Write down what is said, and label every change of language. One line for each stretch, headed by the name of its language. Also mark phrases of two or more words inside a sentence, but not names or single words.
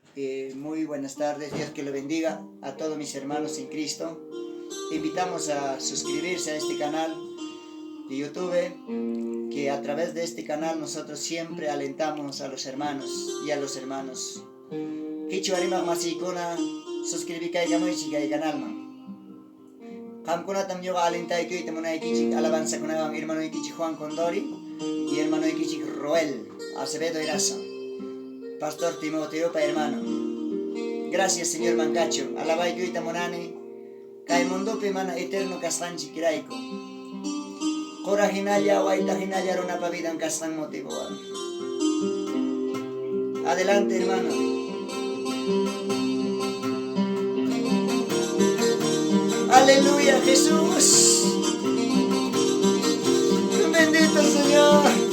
Spanish: Muy buenas tardes, Dios que lo bendiga a todos mis hermanos en Cristo. Invitamos a suscribirse a este canal de YouTube, que a través de este canal nosotros siempre alentamos a los hermanos y a los hermanos.
Quechua: Kichuarimak masikuna suscribikaykamuchik ay canalman. Qamkunatam yoga alentaykuita munaykichik alabanzakunawan hermanoykichik Juan Condori y hermanoykichik Roel Acevedo Erazo.
Spanish: Pastor Timoteo pa hermano. Gracias Señor Mancacho.
Quechua: Alabaykuita monani. Kaimundupi mana eterno kasqanchik kirayku. Qora hinalla waita hinalla runapa vidan kasqan motivoan.
Spanish: Adelante hermano. Aleluya Jesús. Bendito Señor.